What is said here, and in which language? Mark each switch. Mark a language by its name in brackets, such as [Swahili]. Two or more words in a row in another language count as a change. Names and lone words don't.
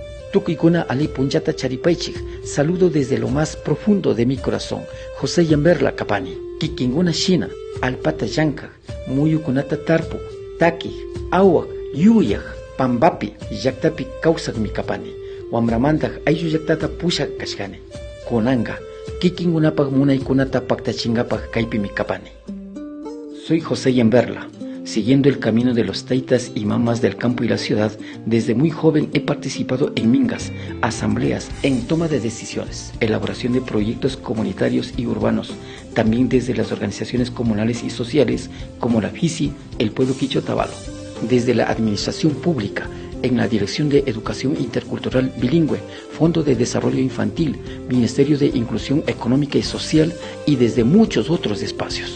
[Quechua] Tukikuna ali punchata charipaichik. [Spanish] Saludo desde lo más profundo de mi corazón. [Quechua] José Yamberla Kapani. Kikinguna Shina. Alpata Yanka. Muyukunata Tarpu. Taki. Awak. Yuyaj. Pambapi. Yaktapi kausak mi Kapani. Wamramantaj ayu yaktata pushak kashkani. Konanga. Kikingunapag munaykunata paktachingapag kaypi mi Kapani. [Spanish] Soy José Yamberla. Siguiendo el camino de los taitas y mamas del campo y la ciudad, desde muy joven he participado en mingas, asambleas, en toma de decisiones, elaboración de proyectos comunitarios y urbanos, también desde las organizaciones comunales y sociales como la FISI, el pueblo Quicho Otavalo, desde la administración pública, en la Dirección de Educación Intercultural Bilingüe, Fondo de Desarrollo Infantil, Ministerio de Inclusión Económica y Social y desde muchos otros espacios.